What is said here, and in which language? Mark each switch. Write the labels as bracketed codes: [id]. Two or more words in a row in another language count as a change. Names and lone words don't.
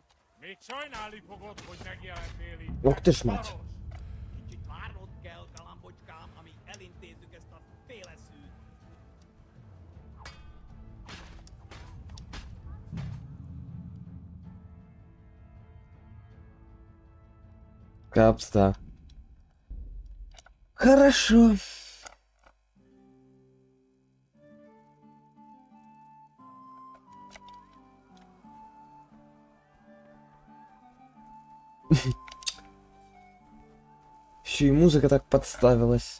[hu] Még sajnálni fogod, hogy megjelentél itt. [ru] Ух ты ж мать. [hu] Kicsit várnod kell, galambocskám, amíg elintézzük ezt a féleszűt. [ru] Капста. Хорошо. Еще и музыка так подставилась.